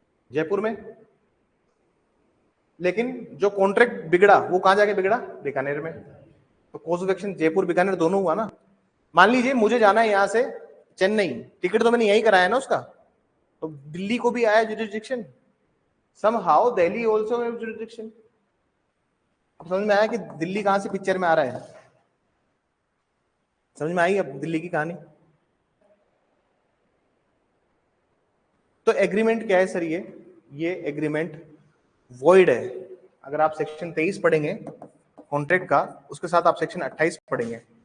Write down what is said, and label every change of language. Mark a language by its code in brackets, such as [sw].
[hi] जयपुर में। लेकिन जो कॉन्ट्रैक्ट बिगड़ा वो कहां जाके बिगड़ा? बीकानेर में। तो course of action Jaipur Bikaner दोनों हुआ ना। मान लीजिए मुझे जाना है यहां से चेन्नई, टिकट तो मैंने यही कराया ना उसका, तो दिल्ली को भी आया jurisdiction. [en] somehow Delhi also have jurisdiction. [hi] अब समझ में आया कि दिल्ली कहां से पिक्चर में आ रहा है? समझ में आई अब दिल्ली की कहानी? तो एग्रीमेंट क्या है सर? ये एग्रीमेंट वॉइड है। अगर आप सेक्शन 23 पढ़ेंगे कॉन्ट्रैक्ट का, उसके साथ आप सेक्शन 28 पढ़ेंगे।